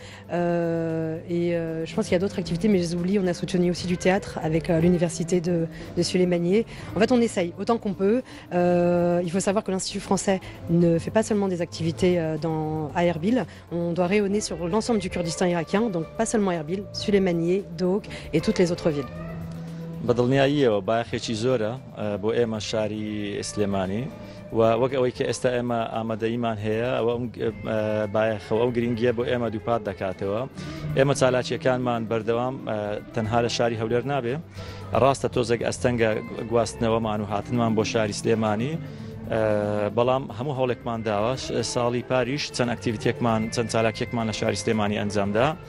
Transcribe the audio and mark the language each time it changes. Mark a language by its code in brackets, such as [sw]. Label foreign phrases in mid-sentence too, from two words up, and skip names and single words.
[fr] Je pense qu'il y a d'autres activités, mais je les oublie. On a soutenu aussi du théâtre avec l'université de Suleymaniye. En fait, on essaye autant qu'on peut. Il faut savoir que l'Institut français ne fait pas seulement des activités à Erbil. On doit rayonner sur l'ensemble du Kurdistan irakien, donc pas seulement Erbil, Suleymaniye, Dohuk et toutes les autres villes. [ckb] بەدڵنیاییەوە باەخێکی زۆرە بۆ ئێمە شاری سلێمانی و وەک ئەوەی کە ئێستا ئێمە ئامادەییمان هەیە ئەوە باەخەوە ئەو گرنگیە بۆ ئێمە دووپات دەکاتەوە ئێمە چالاکیەکانمان بەردەوام تەنها لە شاری هەولێر نابێ ڕاستە تۆزێک ئەستەنگە گواستنەوەمان و هاتنمان بۆ شاری سلێمانی بەڵام هەموو هەوڵێکمان داوە ساڵی پاریش چەند ئەکتیڤیتێکمان چەند چالاکیەکمان لە شاری سلێمانی ئەنجامدا